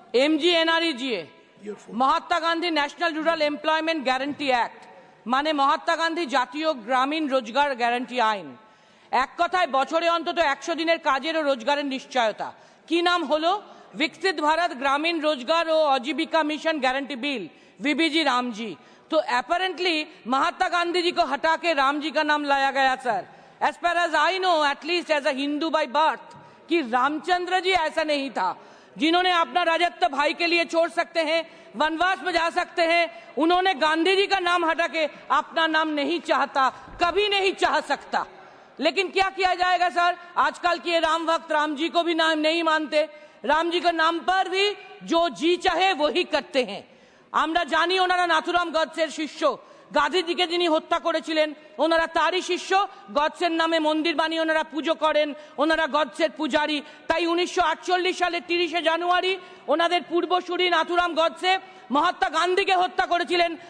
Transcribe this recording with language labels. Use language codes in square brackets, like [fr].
[bn] MGNREGA, Mahatma Gandhi national rural employment guarantee act, মানে মহাত্মা গান্ধী জাতীয় গ্রামীণ রোজগার গ্যারান্টি আইন। এক কথায় বছরে অন্তত 100 দিনের কাজের ও রোজগারের নিশ্চয়তা। কি নাম হলো? [hi] विकसित भारत ग्रामीण रोजगार और आजीविका mission guarantee bill, VBG Ram ji. तो अपेरेंटली महात्मा गांधी जी को हटा के राम जी का नाम लाया गया sir. [en] as far as I know, at least as a Hindu by birth, [hi] कि रामचंद्र जी ऐसा नहीं था जिन्होंने अपना राजत्व भाई के लिए छोड़ सकते हैं, वनवास में जा सकते हैं। उन्होंने गांधी जी का नाम हटा के अपना नाम नहीं चाहता, कभी नहीं चाह सकता। लेकिन क्या किया जाएगा सर? आजकल के राम भक्त राम जी को भी नाम नहीं मानते, राम जी के नाम पर भी जो जी चाहे वही करते हैं। [bn] আমরা জানি ওনারা নাথুরাম গডসের শিষ্য, গান্ধীজিকে যিনি হত্যা করেছিলেন ওনারা তারই শিষ্য। গডসের নামে মন্দির বানিয়ে ওনারা পুজো করেন, ওনারা গডসের পূজারী। তাই 1948 সালের 30শে জানুয়ারি ওনাদের পূর্বসূরি নাথুরাম গডসে মহাত্মা গান্ধীকে হত্যা করেছিলেন।